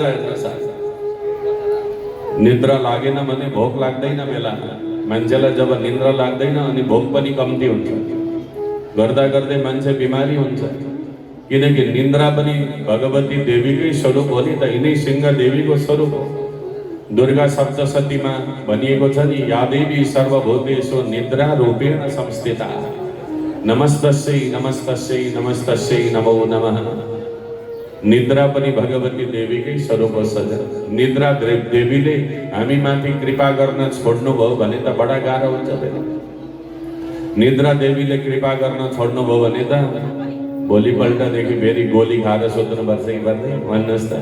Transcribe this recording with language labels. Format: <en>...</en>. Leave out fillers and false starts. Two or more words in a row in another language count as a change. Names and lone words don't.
<ne>हेर्नुहोस्, निद्रा लागेन भने भोक लाग्दैन बेला। मान्छेलाई जब निन्द्रा लाग्दैन अनि भोक पनि कम्ती हुन्छ। गर्दा गर्दै मान्छे बिमारी हुन्छ, किनकि निन्द्रा पनि भगवती देवीकै स्वरूप हो नि त, यिनै सिंह देवीको स्वरूप हो। दुर्गा सप्तशतीमा भनिएको छ नि,</ne> <sa>या देवी सर्वभूतेषु निद्रा रूपेण संस्थिता, नमस्तस्यै नमस्तस्यै नमस्तस्यै नमो नमः।</sa> <ne>निद्रा पनि भगवती देवीकै स्वरूप हो सजन। निद्रा देवीले हामी माथि कृपा गर्न छोड्नुभयो भने त बडा गाह्रो हुन्छ फेरि। निद्रा देवीले कृपा गर्न छोड्नुभयो भने त भोलिपल्टदेखि फेरि गोली खाएर सुत्नुपर्छ कि पर्दैन भन्नुहोस् त।</ne>